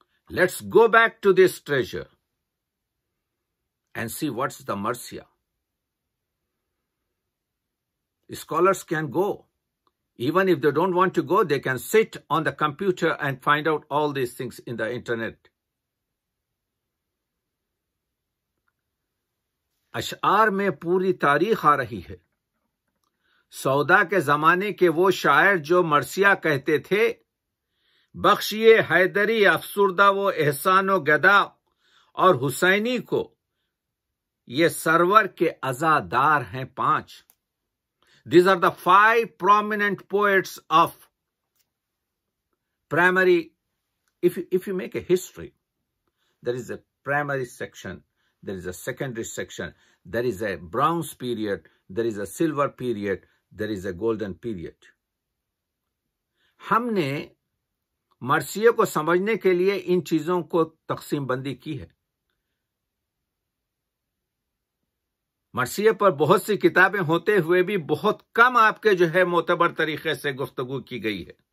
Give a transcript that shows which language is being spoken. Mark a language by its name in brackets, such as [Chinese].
[English] Let's go back to this treasure and see what's the marsiya. Scholars can go. Even if they don't want to go, they can sit on the computer and find out all these things in the internet. [Urdu] اشعار میں پوری تاریخ آ رہی ہے. سودا کے زمانے کے وہ شاعر جو مرثیہ کہتے تھے، بخشیے حیدری افسردہ وہ احسان و گدا، اور حسینی کو یہ سرور کے عزادار ہیں 5. [English] These are the 5 prominent poets of primary. If you make a history, there is a primary section, there is a secondary section, there is a bronze period, there is a silver period, there is a golden period. [Urdu] ہم نے مرثیے کو سمجھنے کے لیے ان چیزوں کو تقسیم بندی کی ہے۔ مرثیے پر بہت سی کتابیں ہوتے ہوئے بھی بہت کم آپ کے جو ہے معتبر طریقے سے گفتگو کی گئی ہے۔